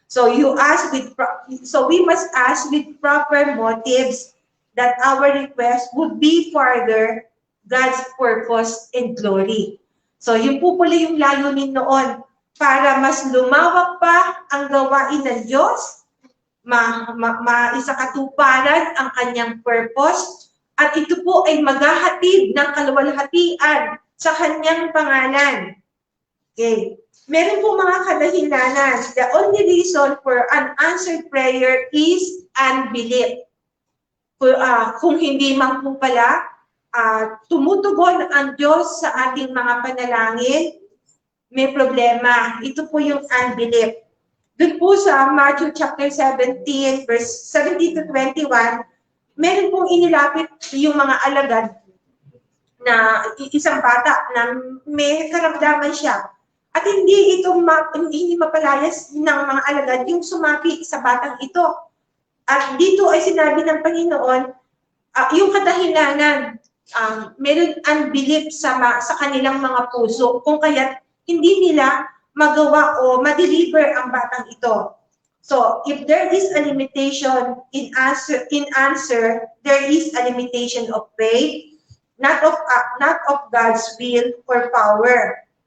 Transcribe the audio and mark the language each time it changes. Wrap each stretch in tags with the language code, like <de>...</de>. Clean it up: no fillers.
<en>So so we must ask with proper motives that our request would be further God's purpose and glory.</en> <tl>So yun po pala yung layunin noon, para mas lumawak pa ang gawain ng Diyos, maisakatuparan ang kanyang purpose, at ito po ay maghahatid ng kaluwalhatian sa kanyang pangalan. Okay. Meron po mga kadahilanan.</tl> <en>The only reason for unanswered prayer is unbelief.</en> <tl>Kung hindi man po pala tumutugon ang Diyos sa ating mga panalangin, may problema. Ito po yung unbelief. Doon po sa Matthew chapter 17, verse 17 to 21, meron pong inilapit yung mga alagad na isang bata na may karamdaman siya. At hindi mapalayas ng mga alagad yung sumapi sa batang ito. At dito ay sinabi ng Panginoon, yung kadahilanan, meron unbelief sa kanilang mga puso, kung kaya hindi nila magawa o ma-deliver ang batang ito.</tl> <en>So, if there is a limitation in answer, there is a limitation of faith, not of God's will or power.</en>